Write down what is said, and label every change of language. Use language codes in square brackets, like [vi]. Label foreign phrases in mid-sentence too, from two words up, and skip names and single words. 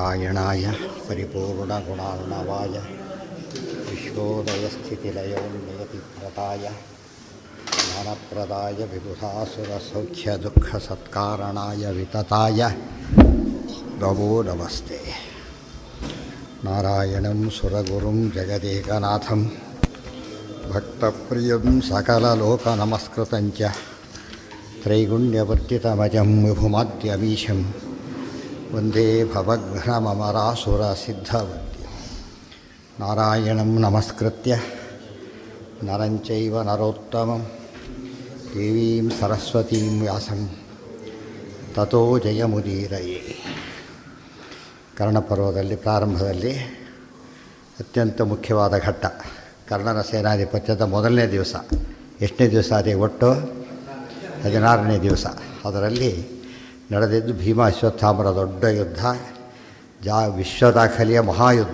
[sa] ನಾರಾಯಣಾಯ ಪರಿಪೂರ್ಣಗುಣಾರ್ಣವಾಯ ವಿಶ್ವೋದಯಸ್ಥಿತಿಲಯೋನ್ನಿಯತಿಪ್ರದಾಯ ಜ್ಞಾನಪ್ರದಾಯ ವಿಬುಧಾಸುರಸೌಖ್ಯದುಃಖಸತ್ಕಾರಣಾಯ ವಿತತಾಯ ನಮೋ ನಮಸ್ತೆ. ನಾರಾಯಣಂ ಸುರಗುರುಂ ಜಗದೇಕನಾಥಂ ಭಕ್ತಪ್ರಿಯಂ ಸಕಲಲೋಕನಮಸ್ಕೃತಂಚ ತ್ರೈಗುಣ್ಯವರ್ತಿತಮಜಂ ವಿಭುಮಾದ್ಯಮೀಶಂ ವಂದೇ ಭವಘ್ನಮರಾಸುರಸಿದ್ಧವಂದ್ಯಂ. ನಾರಾಯಣಂ ನಮಸ್ಕೃತ್ಯ ನರಂಚೈವ ನರೋತ್ತಮಂ ದೇವೀಂ ಸರಸ್ವತೀಂ ವ್ಯಾಸಂ ತತೋ ಜಯಮುದೀರಯೇ. [kn] ಕರ್ಣಪರ್ವದಲ್ಲಿ ಪ್ರಾರಂಭದಲ್ಲಿ ಅತ್ಯಂತ ಮುಖ್ಯವಾದ ಘಟ್ಟ ಕರ್ಣನ ಸೇನಾಧಿಪತ್ಯದ ಮೊದಲನೇ ದಿವಸ. ಎಷ್ಟನೇ ದಿವಸ ಅದೇ ಒಟ್ಟು 16ನೇ ದಿವಸ. ಅದರಲ್ಲಿ ನಡೆದಿದ್ದು ಭೀಮ ಅಶ್ವತ್ಥಾಮರ ದೊಡ್ಡ ಯುದ್ಧ, ವಿಶ್ವ ದಾಖಲೆಯ ಮಹಾಯುದ್ಧ.